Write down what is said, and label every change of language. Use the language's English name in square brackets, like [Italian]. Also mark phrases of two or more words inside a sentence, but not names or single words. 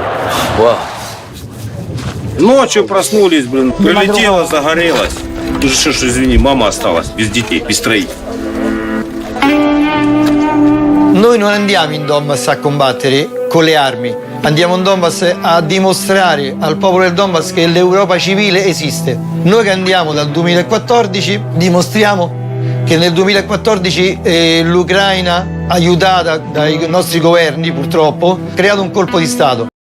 [English] Wow. [Russian] Ночью проснулись, прилетело, загорелось. Тут же, извини, мама осталась без детей, без троих. [Italian] Noi non andiamo in Donbass a combattere con le armi, andiamo in Donbass a dimostrare al popolo del Donbass che l'Europa civile esiste. Noi che andiamo dal 2014 dimostriamo che nel 2014 l'Ucraina, aiutata dai nostri governi purtroppo, ha creato un colpo di Stato.